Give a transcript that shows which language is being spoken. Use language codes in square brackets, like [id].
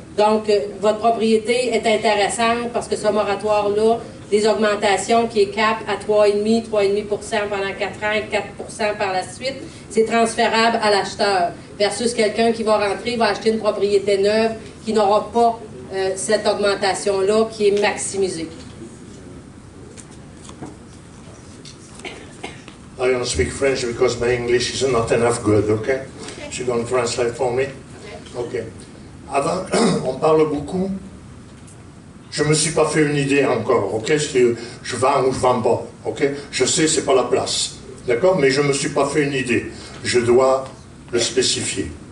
[fr] Donc, votre propriété est intéressante parce que ce moratoire-là, des augmentations qui est cap à 3,5% pendant 4 ans et 4% par la suite, c'est transférable à l'acheteur versus quelqu'un qui va rentrer, va acheter une propriété neuve qui n'aura pas cette augmentation-là qui est maximisée. [en] I don't speak French because my English is not enough good, okay? You're going to translate for me? Okay. [fr] Avant, on parle beaucoup. Je me suis pas fait une idée encore, ok? Si je vends ou je vends pas, ok? Je sais, c'est pas la place, d'accord? Mais je me suis pas fait une idée. Je dois le spécifier.